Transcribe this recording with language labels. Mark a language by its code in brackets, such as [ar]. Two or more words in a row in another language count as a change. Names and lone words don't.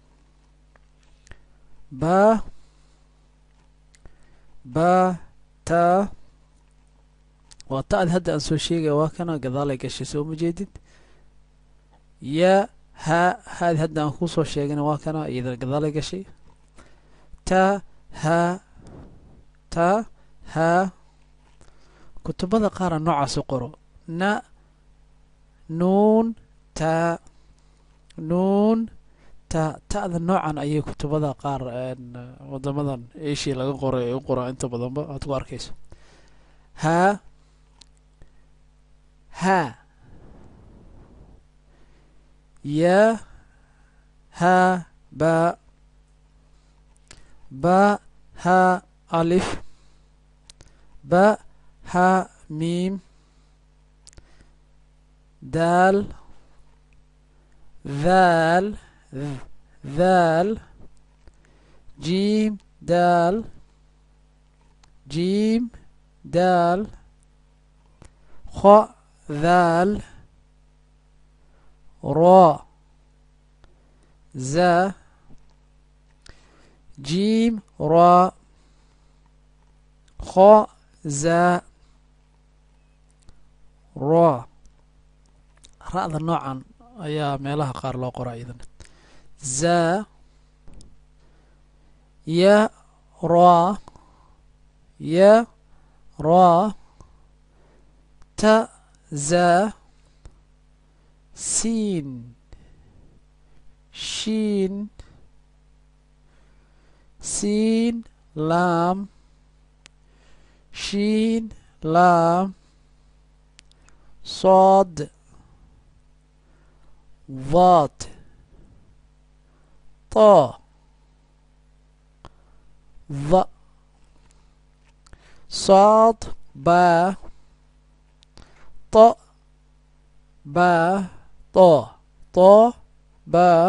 [ar] باء باء تاء [so] waa ta'da hadda aan soo sheegaya, waa kana gadaalay gashay, soo ma jeedid. [ar] ياء هاء [so] haadi hadda aan kuu soo sheegana waa kana iyadana gadaalay gashay. [ar] تاء هاء تاء هاء. [so] kutubada qaara noocaas u qoro. [ar] نا نون تاء نون [so] ta'da noocan ayay kutubada qaar wadamadan asia laga qoray ay u qoraan inta badanba aad ku arkayso. [ar] هاء هاء ياء هاء باء باء هاء ألف باء هاء ميم daal ذال ذال جيم دال جيم دال خ ذال را زا جيم را خ زا را. [so] ra'da noocan ayaa meelaha qaar loo qoraa iyadana. [ar] زاي يا راء يا راء تا زاي سين شين سين لام شين لام صاد ضاد طا ظ صاد با ط با طا طا با